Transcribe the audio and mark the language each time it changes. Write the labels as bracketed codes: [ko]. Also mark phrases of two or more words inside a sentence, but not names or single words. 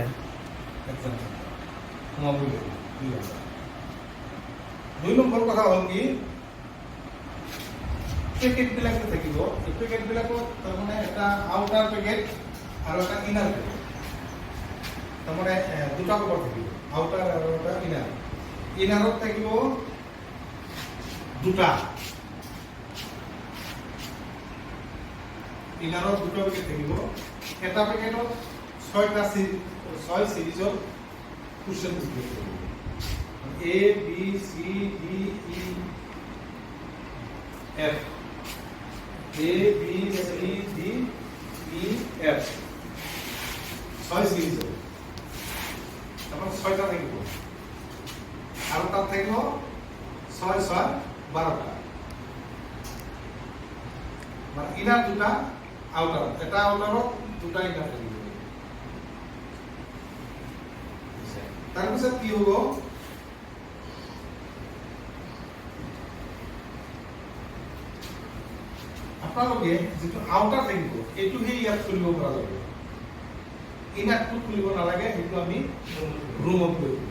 [as] এক্সাম সোমাবই লাগিব 2 নম্বৰ কথা হ'ল কি পেকেটবিলাক যে থাকিব এই পেকেটবিলাকত তাৰমানে এটা [en] outer packet [as] আৰু এটা [en] inner packet [as] তাৰমানে দুটা কভাৰ থাকিব আউটাৰ আৰু এটা ইনাৰ ইনাৰত থাকিব দুটা ইনাৰত দুটা পেকেট থাকিব এটা পেকেটত 6 সিৰিজৰ কুৱেশ্যন থাকিব A, B, C, D, E, F. A, B, C, D, E, F. 6 সিরিজ তারপর 6টা থাকিব আর তাত থাকিব 6 6 12টা মানে ইনার দুটা আউটার এটা আউটারত দুটা ইনার থাকিব তাৰপিছত কি হ'ব আপোনালোকে যিটো আউটাৰ থাকিব এইটোহে ইয়াত খুলিব পৰা যাব ইনাৰটো খুলিব নালাগে সেইটো আমি ৰুমত লৈ